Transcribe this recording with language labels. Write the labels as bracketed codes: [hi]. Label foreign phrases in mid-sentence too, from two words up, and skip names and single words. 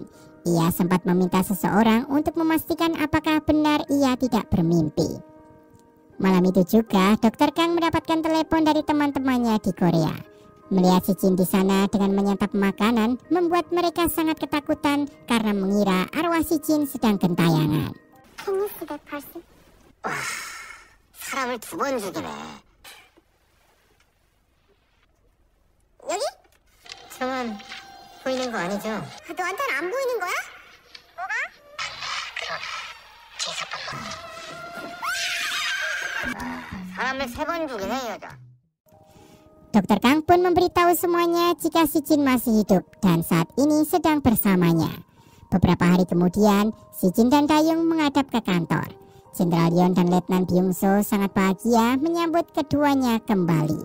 [id] Ia sempat meminta seseorang untuk memastikan apakah benar ia tidak bermimpi. Malam itu juga, Dr. Kang mendapatkan telepon dari teman-temannya di Korea. Melihat Si Jin di sana dengan menyantap makanan, membuat mereka sangat ketakutan karena mengira arwah Si Jin sedang gentayangan. [en] Can you see that person? [ko] 와, 사람을 2번 죽이네. 여기? 저만 보이는 거 아니죠? 너한테는 안 보이는 거야? 뭐가? 그럼 제사빵. 사람을 3번 죽이네 이 여자. [id] Dr. Kang pun memberitahu semuanya jika Si Jin masih hidup dan saat ini sedang bersamanya. Beberapa hari kemudian, Si Jin dan Dayung menghadap ke kantor. Jenderal Yeon dan Letnan Byung-so sangat bahagia menyambut keduanya kembali.